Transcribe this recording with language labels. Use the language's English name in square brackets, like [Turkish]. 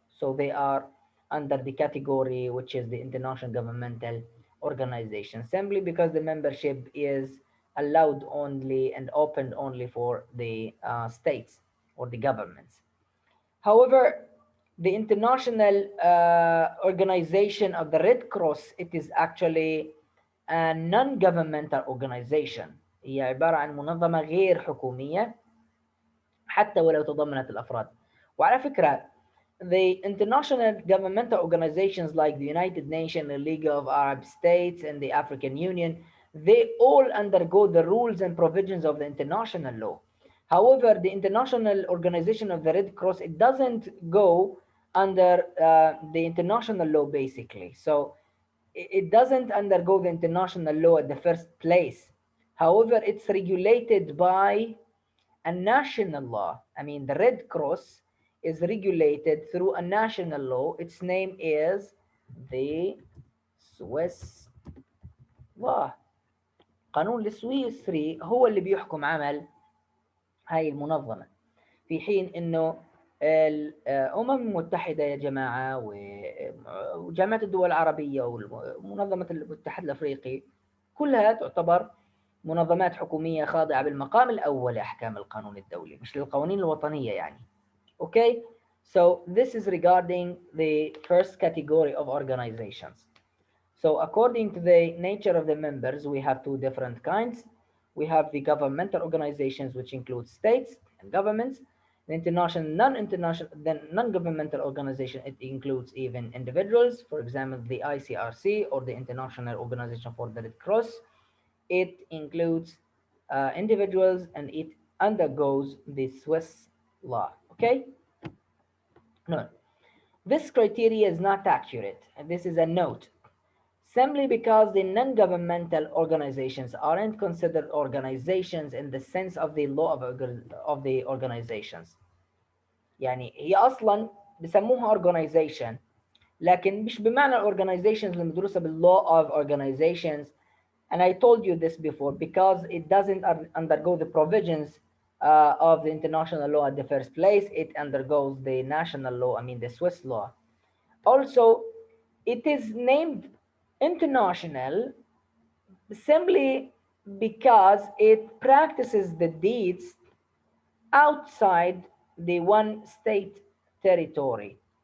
[English] So they are under the category which is the international governmental organization, simply because the membership is allowed only and opened only for the states or the governments. However, the international organization of the Red Cross, it is actually a non-governmental organization. [Arabic] هي عبارة عن منظمة غير حكومية حتى ولو تضمنت الأفراد. وعلى فكرة, [English] the international governmental organizations like the United Nations, the League of Arab States, and the African Union, they all undergo the rules and provisions of the international law. However, the International Organization of the Red Cross, it doesn't go under the international law basically. So it doesn't undergo the international law at the first place. However, it's regulated by a national law. I mean, the Red Cross is regulated through a national law. Its name is the Swiss law. [Arabic] قانون السويسري هو اللي بيحكم عمل هاي المنظمة، في حين انه الامم المتحده يا جماعه وجامعه الدول العربيه ومنظمه الاتحاد الافريقي كلها تعتبر منظمات حكوميه خاضعه بالمقام الاول لاحكام القانون الدولي، مش للقوانين الوطنيه يعني. [English] Okay, so this is regarding the first category of organizations. So according to the nature of the members, we have two different kinds. We have the governmental organizations, which include states and governments. The non-governmental organization, it includes even individuals. For example, the ICRC, or the International Organization for the Red Cross. It includes individuals, and it undergoes the Swiss law. Okay? No, this criteria is not accurate, and this is a note. Simply because the non-governmental organizations aren't considered organizations in the sense of the law of the organizations. [Arabic] يعني هي أصلا بسموها organization، لكن مش بمعنى organizations المدروسة بال [English] law of organizations. And I told you this before, because it doesn't undergo the provisions of the international law at the first place. It undergoes the national law, I mean the Swiss law. Also, it is named international simply because it practices the deeds outside the one state territory.